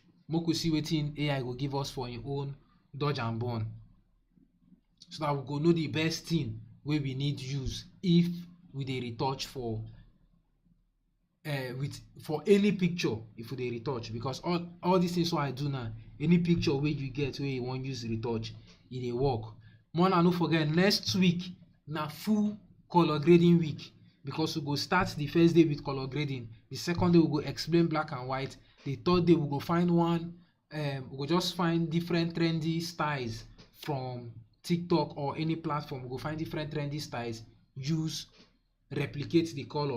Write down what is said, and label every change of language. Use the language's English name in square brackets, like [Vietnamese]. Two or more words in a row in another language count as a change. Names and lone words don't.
[Nigerian Pidgin] Make we see wetin AI go give us for im own dodge and burn, so that we go know the best thing wey we need use if we dey retouch for any picture. If we dey retouch, because all these things wey I do now, any picture wey you get wey you wan use retouch, e dey work. More na no forget, next week na full color grading week, because we go start the first day with color grading. The second day we go explain black and white. The third day we go find we go just find different trendy styles from TikTok or any platform. We go find different trendy styles, use replicate the color.